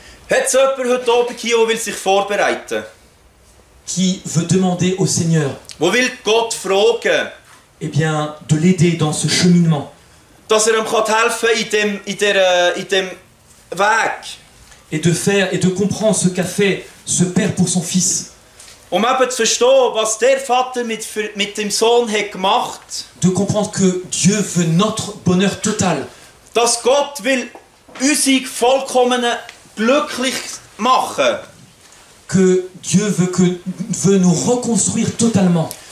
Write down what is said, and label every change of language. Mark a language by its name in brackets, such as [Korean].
[German] Hat es jemand heute Abend hier, der will sich vorbereiten, [French] qui veut demander au Seigneur, [German] der will Gott fragen, [French] eh bien, de l'aider dans ce cheminement [German] dass er ihm helfen kann in dem Weg? [French] et de comprendre ce qu'a fait ce père pour son fils, [German] Um eben zu verstehen, was der Vater mit dem Sohn hat gemacht, [French] de comprendre que Dieu veut notre bonheur total, [German] dass Gott will unsere vollkommene glücklich machen. [French] que Dieu veut nous reconstruire totalement.